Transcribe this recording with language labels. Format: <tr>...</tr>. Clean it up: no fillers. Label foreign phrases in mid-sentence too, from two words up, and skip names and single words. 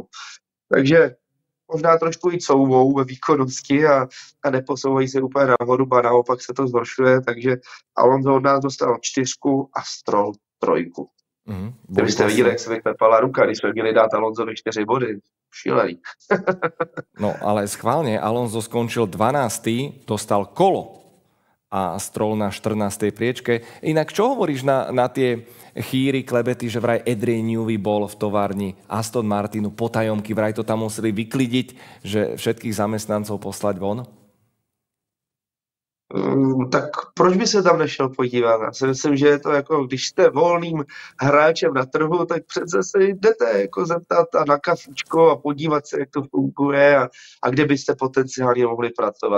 <cs>Takže možná trošku i couvou ve výkonnosti a neposouvají se úplně nahoru, a naopak se to zhoršuje, takže Alonso od nás dostal 4 a Stroll 3. Kdybyste viděli, jak se vyklepala ruka, když jsme měli dát Alonsovi 4 body. Šílený.</cs> <sk>No ale schválne, Alonso skončil 12., dostal kolo a Stroll na 14. priečke. Inak čo hovoríš na tie chýry, klebety, že vraj Adrian Newey bol v továrni Aston Martinu potajomky, vraj to tam museli vyklidiť, že všetkých zamestnancov poslať von?</sk> <cs>Tak proč by se tam nešel podívat? Já si myslím, že je to jako, když jste volným hráčem na trhu, tak přece se jdete jako zeptat a na kafičko a podívat se, jak to funguje a kde byste potenciálně mohli pracovat.</cs>